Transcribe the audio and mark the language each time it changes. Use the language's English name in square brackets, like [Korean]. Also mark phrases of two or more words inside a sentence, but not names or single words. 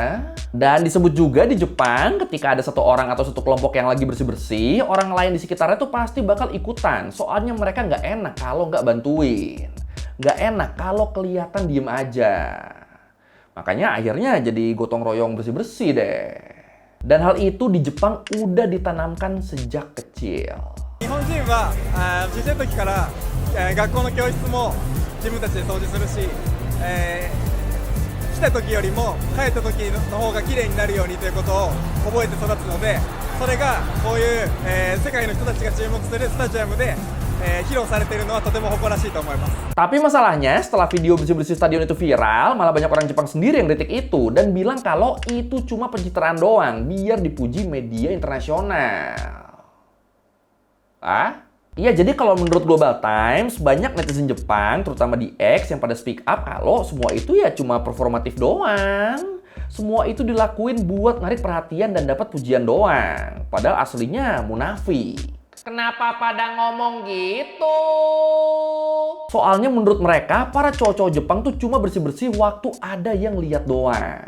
[Indonesian] Dan disebut juga di Jepang ketika ada satu orang atau satu kelompok yang lagi bersih-bersih, orang lain di sekitarnya tuh pasti bakal ikutan. Soalnya mereka nggak enak kalau nggak bantuin. Nggak enak kalau kelihatan diem aja. Makanya akhirnya jadi gotong royong bersih-bersih deh. Dan hal itu di Jepang udah ditanamkan sejak kecil. [Japanese] 日本人は小さい時から学校の教室も自分たちで掃除するし、来た時よりも帰った時の方が綺麗になるようにということを覚えて育つので、それがこういう世界の人たちが注目するスタジアムで披露されているのはとても誇らしいと思います。 [Indonesian] Tapi masalahnya setelah video bersih-bersih stadion itu viral, malah banyak orang Jepang sendiri yang kritik itu dan bilang kalau itu cuma pencitraan doang biar dipuji media internasional. Ah? Iya, jadi kalau menurut Global Times, banyak netizen Jepang, terutama di X, yang pada [English] speak up [Indonesian] kalau semua itu ya cuma performatif doang. Semua itu dilakuin buat narik perhatian dan dapat pujian doang. Padahal aslinya munafik. Kenapa pada ngomong gitu? Soalnya menurut mereka, para cowok-cowok Jepang tuh cuma bersih-bersih waktu ada yang lihat doang.